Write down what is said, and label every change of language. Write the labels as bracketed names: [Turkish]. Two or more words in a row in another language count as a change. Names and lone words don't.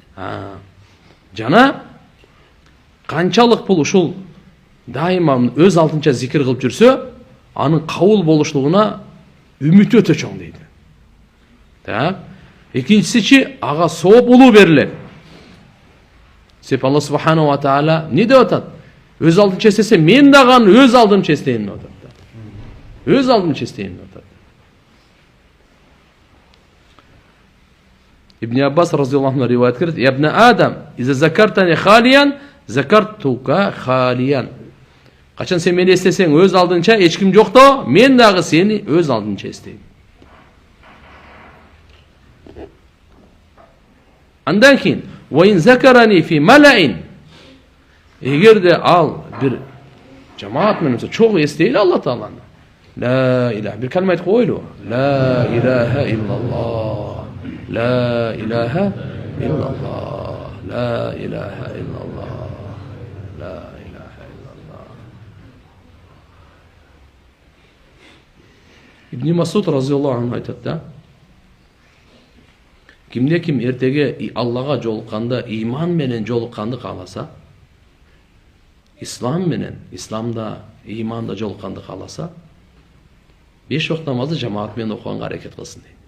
[Kyrgyz] Жана канчалык бул ушул дайыма өз алдынча зикир кылып жүрсө, анын кабыл болушлугуна үмүтү өтө чоң дейт. Экинчиси, ага сооп улуу берилет. Себеби Алла [Arabic] سبحانه وتعالى [Kyrgyz] не деп атат? Өз алдынча эстесе, мен дагы аны өз алдымча эстейм деп атат. Өз алдымча эстейм деп атат. Ибн Аббас [Arabic] رضي الله عنه [Kyrgyz] риваят кылат: [Arabic] "يا ابن آدم، إذا ذكرتني خاليا، ذكرتك خاليا." [Kyrgyz] Качан сен мени эстесең өз алдынча, эч ким жокто, мен дагы сени өз алдынча эстейм. Андан кийин, [Arabic] "وإن ذكرني في ملإ." [Kyrgyz] Эгерде ал бир жамаат менен чогуу эстейли Алла тааланы. [Arabic] لا إله, [Kyrgyz] бир калма айтып койлу. [Arabic] لا إله إلا الله. لا إله إلا الله. لا إله إلا الله. لا إله إلا الله. [Kyrgyz] Ибн Масуд [Arabic] رضي الله عنه [Kyrgyz] айтат да: Кимде ким эртеге Аллага жолукканда иман менен жолукканды кааласа, ислам менен, исламда, иманда жолукканды кааласа, 5 вакыт намазды жамаат менен окуганга аракет кылсын дейт.